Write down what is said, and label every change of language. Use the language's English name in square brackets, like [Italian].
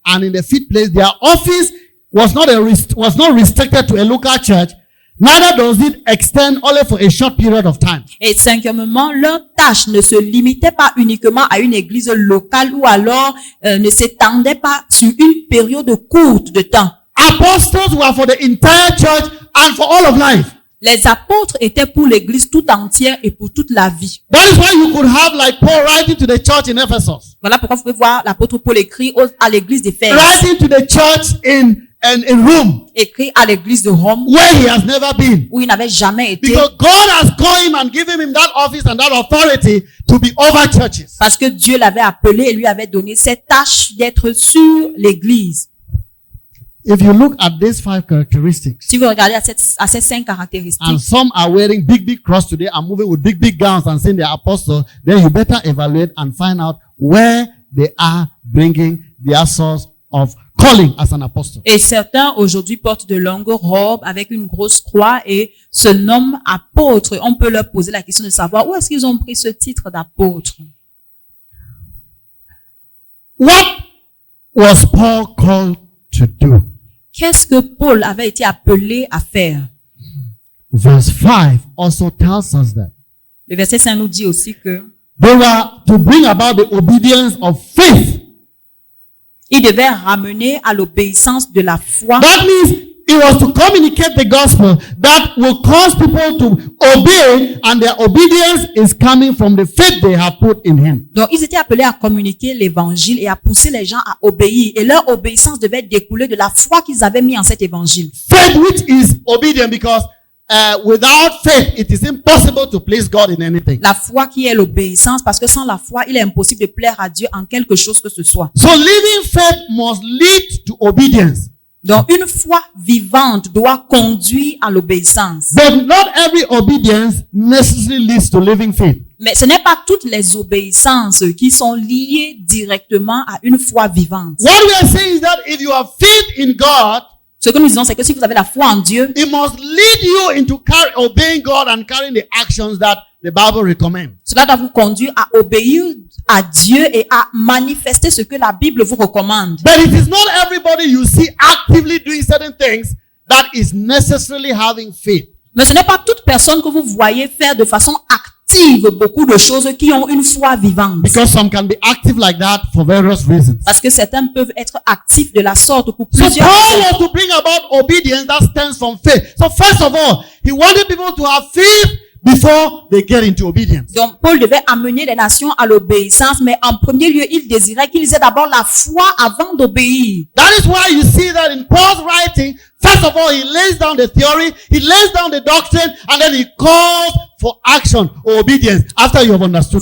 [English] And in the 5th place, their office was not restricted to a local church. Neither does it extend only for a short period of time. [French] Et cinquièmement, leur tâche ne se limitait pas uniquement à une église locale ou alors ne s'étendait pas sur une période courte de temps. [English] Apostles were for the entire church and for all of life. [French] Les apôtres étaient pour l'église tout entière et pour toute la vie. [English] That is why you could have like Paul writing to the church in Ephesus. [French] Voilà pourquoi vous pouvez voir l'apôtre Paul écrit à l'église d'Éphèse, [English] Writing to the church in Rome, [French] écrit à l'église de Rome, [English] where he has never been. [French] où il n'avait jamais été, [English] Because God has called him and given him that office and that authority to be over churches. [French] parce que Dieu l'avait appelé et lui avait donné cette tâche d'être sur l'église. [English] If you look at these 5 characteristics, [French] Si vous regardez à ces 5 caractéristiques, [English] and some are wearing big cross today and moving with big gowns and saying they're apostles, then you better evaluate and find out where they are bringing their source of calling as an apostle. [French] et certains aujourd'hui portent de longues robes avec une grosse croix et se nomment apôtres. On peut leur poser la question de savoir où est-ce qu'ils ont pris ce titre d'apôtre. [English] What was Paul called to do? [French] Qu'est-ce que Paul avait été appelé à faire? [English] Verse 5 also tells us that [French] Le verset 5 nous dit aussi que [English] they were to bring about the obedience of faith. [French] il devait ramener à l'obéissance de la foi. [English] That means it was to communicate the gospel that will cause people to obey, and their obedience is coming from the faith they have put in him. [French] Donc, ils étaient appelés à communiquer l'évangile et à pousser les gens à obéir. Et leur obéissance devait découler de la foi qu'ils avaient mis en cet évangile. [English] Faith which is obedient, because without faith, it is impossible to please God in anything. [French] La foi qui est l'obéissance, parce que sans la foi, il est impossible de plaire à Dieu en quelque chose que ce soit. [English] So living faith must lead to obedience. [French] Donc, une foi vivante doit conduire à l'obéissance. [English] But not every obedience necessarily leads to living faith. [French] Mais ce n'est pas toutes les obéissances qui sont liées directement à une foi vivante. [English] What we are saying is that if you have faith in God, [French] Ce que nous disons, c'est que si vous avez la foi en Dieu, [English] it must lead you into obeying God and carrying the actions that the Bible recommends. [French] cela doit vous conduire à obéir à Dieu et à manifester ce que la Bible vous recommande. [English] But it is not everybody you see actively doing certain things that is necessarily having faith. [French] Mais ce n'est pas toute personne que vous voyez faire de façon active beaucoup de choses qui ont une foi vivante. [English] Because some can be active like that for various reasons. [French] Parce que certains peuvent être actifs de la sorte pour [English] So [French] plusieurs [English] Paul [French] raisons. [English] was to bring about obedience that stems from faith. So first of all, he wanted people to have faith before they get into obedience. [French] Donc, Paul devait amener les nations à l'obéissance, mais en premier lieu, il désirait qu'ils aient d'abord la foi avant d'obéir. [English] That is why you see that in Paul's writing, first of all, he lays down the theory, he lays down the doctrine, and then he calls for action or obedience after you have understood